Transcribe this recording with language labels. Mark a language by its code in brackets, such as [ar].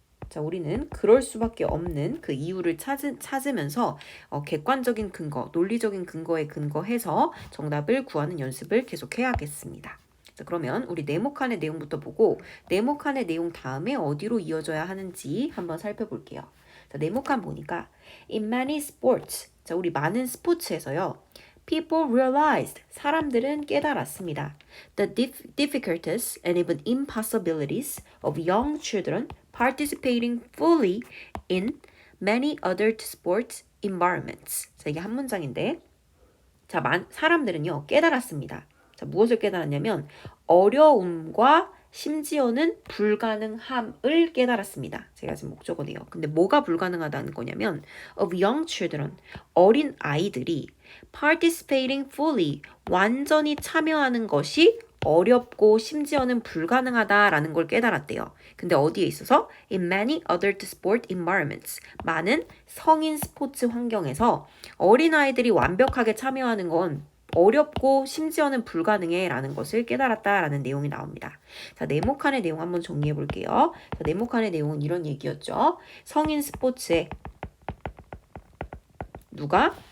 [ko] 자, 우리는 그럴 수밖에 없는 그 이유를 찾으면서 객관적인 근거, 논리적인 근거에 근거해서 정답을 구하는 연습을 계속해야겠습니다. 자, 그러면 우리 네모칸의 내용부터 보고 네모칸의 내용 다음에 어디로 이어져야 하는지 한번 살펴볼게요. 자, 네모칸 보니까 [en] In many sports, [ko] 자, 우리 많은 스포츠에서요. [en] People realized, [ko] 사람들은 깨달았습니다. [en] The difficulties and even impossibilities of young children participating fully in many other sports environments. [ko] 자, 이게 한 문장인데, 자, 사람들은요, 깨달았습니다. 자, 무엇을 깨달았냐면, 어려움과 심지어는 불가능함을 깨달았습니다. 제가 지금 목적어네요. 근데 뭐가 불가능하다는 거냐면, [en] of young children, [ko] 어린 아이들이 [en] participating fully, [ko] 완전히 참여하는 것이 어렵고 심지어는 불가능하다라는 걸 깨달았대요. 근데 어디에 있어서? [en] In many other sport environments. [ko] 많은 성인 스포츠 환경에서 어린아이들이 완벽하게 참여하는 건 어렵고 심지어는 불가능해 라는 것을 깨달았다라는 내용이 나옵니다. 자, 네모칸의 내용 한번 정리해 볼게요. 자, 네모칸의 내용은 이런 얘기였죠. 성인 스포츠에 누가?